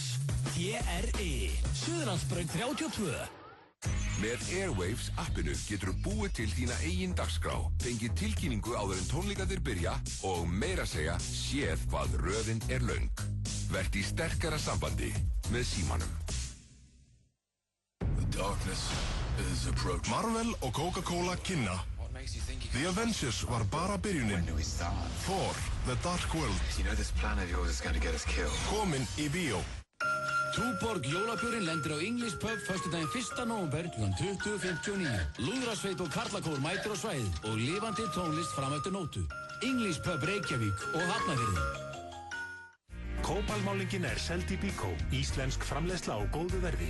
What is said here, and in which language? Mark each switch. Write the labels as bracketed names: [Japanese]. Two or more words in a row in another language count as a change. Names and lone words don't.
[Icelandic] TRI, Suðurlandsbraut 32. Með Airwaves appinu getur þú búið til þína eigin dagskrá, fengið tilkynningu áður en tónleikarnir byrja og meira segja séð hvað röðin er löng. Vertu í sterkara sambandi með símanum. [English] The darkness is approaching. [Icelandic] Marvel og Coca-Cola kynna. The Avengers var bara byrjunin. [English] Thor, The Dark World. You know this plan of yours is going to get us killed. [Icelandic] Komin í bíó. Túborg jólabjörinn lendir á English Pub föstudaginn 1. nóvember kl. 20:59. Lúðrasveit og karlakór mætir á svæðið og lifandi tónlist fram eftir nótu. English Pub Reykjavík og Hafnarfirði. Kópalmálningin er seld í Bíkó, íslensk framleiðsla á góðu verði.